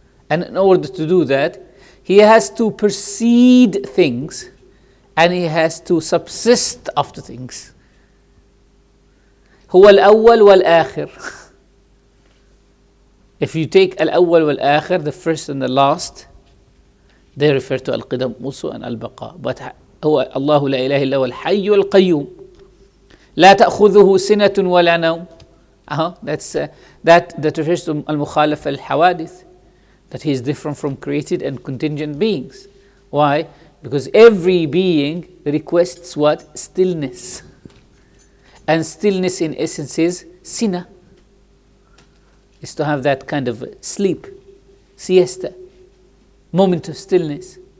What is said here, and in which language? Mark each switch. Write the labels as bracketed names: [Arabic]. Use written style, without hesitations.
[English] And in order to do that, he has to precede things and he has to subsist after things. [Arabic] هو الأول والآخر. [English] If you take al-awwal wal-akhir, the first and the last, they refer to al-qidam also and al-baqa. [Arabic] But هو الله لا إله إلا هو الحي القيوم لا تأخذه سنة ولا نوم. [English] That refers to al-mukhalaf al-hawadith, that he is different from created and contingent beings. Why? Because every being requests what? Stillness. And stillness in essence is sina. Is to have that kind of sleep, siesta, moment of stillness.